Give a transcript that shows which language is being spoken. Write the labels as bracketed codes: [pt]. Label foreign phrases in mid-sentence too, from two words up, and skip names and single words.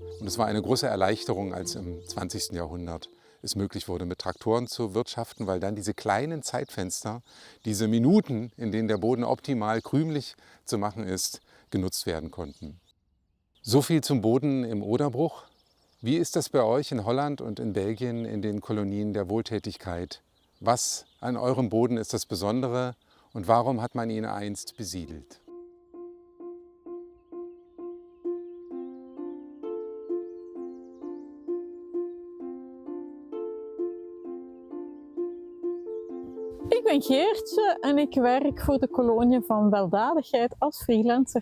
[de] Und es war eine große Erleichterung, als im 20. Jahrhundert es möglich wurde, mit Traktoren zu wirtschaften, weil dann diese kleinen Zeitfenster, diese Minuten, in denen der Boden optimal krümelig zu machen ist, genutzt werden konnten. So viel zum Boden im Oderbruch. Wie ist das bei euch in Holland und in Belgien in den Kolonien der Wohltätigkeit? Was an eurem Boden ist das Besondere und warum hat man ihn einst besiedelt? [nl] Ik ben Geertje en ik werk voor de kolonie van Weldadigheid als freelancer.